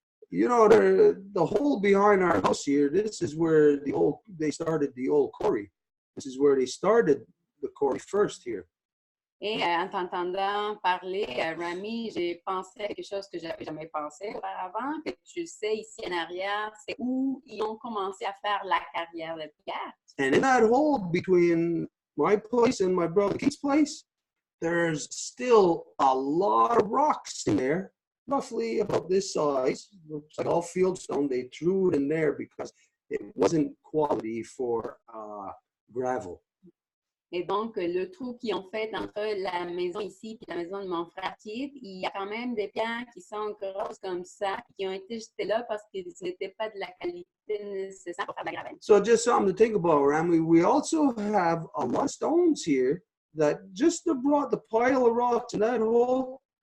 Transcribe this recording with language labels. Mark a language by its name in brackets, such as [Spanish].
[English] You know, the hole behind our house here, this is where they started the old quarry. This is where they started the quarry first here. [French] Et en t'entendant parler, Rami, j'ai pensé à quelque chose que j'avais jamais pensé auparavant, que tu sais, ici en arrière, c'est où ils ont commencé à faire la carrière de pierre. [English] And in that hole between my place and my brother Keith's place, there's still a lot of rocks in there, roughly about this size. Looks like all fieldstone. They threw it in there because it wasn't quality for gravel. [French] Et donc, le trou qu'ils ont fait entre la maison ici et la maison de mon frère Keith, il y a quand même des pierres qui sont grosses comme ça, qui ont été jetées là parce qu'ils n'étaient pas de la qualité nécessaire pour faire de la gravelle. [English] So just something to think about, Rami. We also have a lot of stones here that just brought the pile of rocks in that hole.